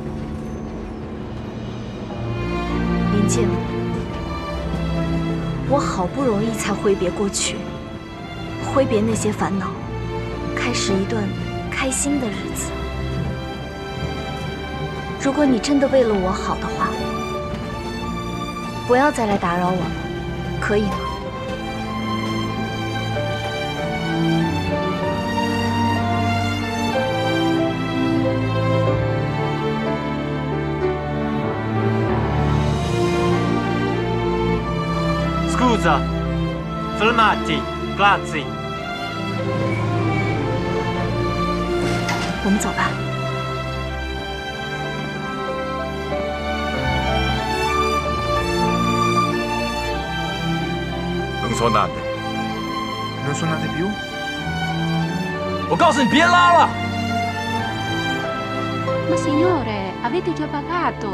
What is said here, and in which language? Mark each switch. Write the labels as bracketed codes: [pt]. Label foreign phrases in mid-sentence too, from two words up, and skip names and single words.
[zh] 林静，我好不容易才挥别过去，挥别那些烦恼，开始一段开心的日子。如果你真的为了我好的话，不要再来打扰我了，可以吗 [it] ？Scusa, fermati, grazie。 [zh] 我们走吧。 [it] Non suonate. Non suonate più? [zh] 我告诉你，别拉了。 [it] Ma signore, avete già pagato.